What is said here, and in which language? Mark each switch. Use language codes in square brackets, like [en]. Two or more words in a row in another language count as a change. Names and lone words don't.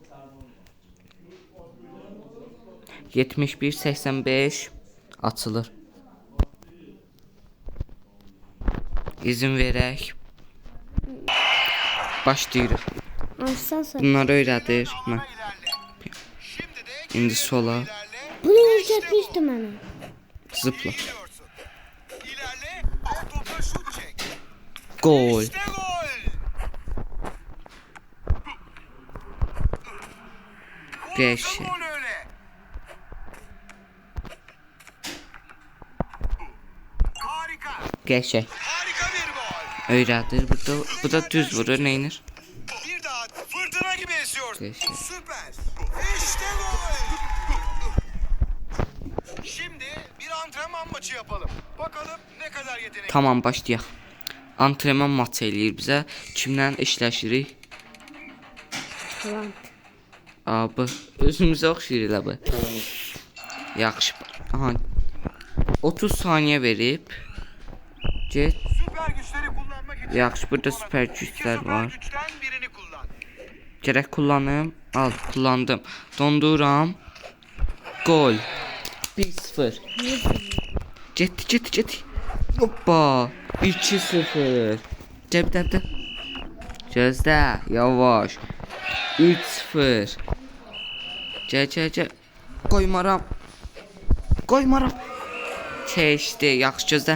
[az] 71-85 açılır. İzin verək. Başlayırıq. Bunları öyrədir. İndi sola. [tr] Bunu öğretmiştim bana. Zıpla. Gol. Geçe. Geçe. [az] Öyrədir. Bu da düz vurur. Neynir? [tr] Bir daha fırtına gibi esiyor. Geçe. Süper. İşte gol. Şimdi bir antrenman maçı yapalım. Bakalım ne kadar yetenekli. [az] Tamam, başlayaq. Antrenman maçı eləyir bizə. Kimlə işləşirik? Tamam. Abi, özümüzə oxşayır elə bu. Yaxşı. Aha. 30 saniyə verib. Get. [tr] Süper güçleri kullanmak için [az] Yaxşı, burada süper güclər süper var. [tr] güçten birini kullan. [az] Gərək kullanım. Al, kullandım. Donduram. Gol. 1-0. Getdi. Hoppa. 2-0. Cəbdə. Gözlə, yavaş. 3-0. Gəl. Qoymaram. Keçdi. Yaxşı, gözlə.